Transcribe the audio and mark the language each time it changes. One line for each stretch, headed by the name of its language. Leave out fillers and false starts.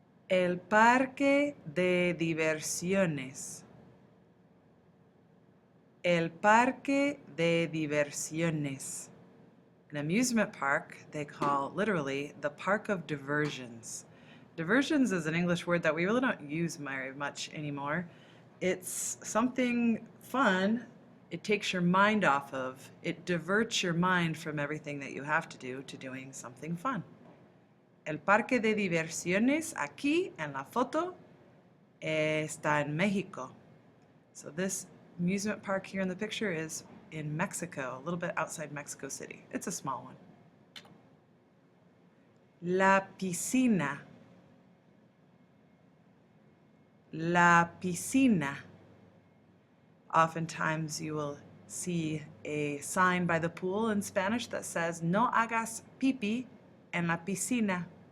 Spanish: El parque de diversiones. El parque de diversiones.
English: An amusement park they call literally the park of diversions. Diversions is an English word that we really don't use very much anymore. It's something fun. It takes your mind off of. It diverts your mind from everything that you have to do to doing something fun.
Spanish: El parque de diversiones aquí en la foto está en Mexico.
English: So this amusement park here in the picture is in Mexico, a little bit outside Mexico City. It's a small one.
Spanish: La piscina. La piscina.
English: Oftentimes you will see a sign by the pool in Spanish that says,
Spanish: no hagas pipí en la piscina.